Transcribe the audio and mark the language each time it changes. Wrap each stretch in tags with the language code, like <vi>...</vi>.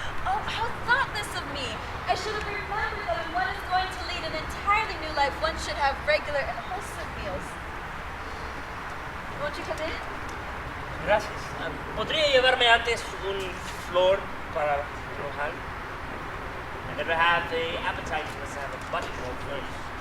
<en>Oh, how thoughtless of me! I should have remembered that if one is going to lead an entirely new life, one should have regular and wholesome meals. Won't you come in?</en> <es>Gracias. ¿Podría llevarme antes un flor para mojar?</es> <en>I never have the appetite unless I have a buttonhole first.</en>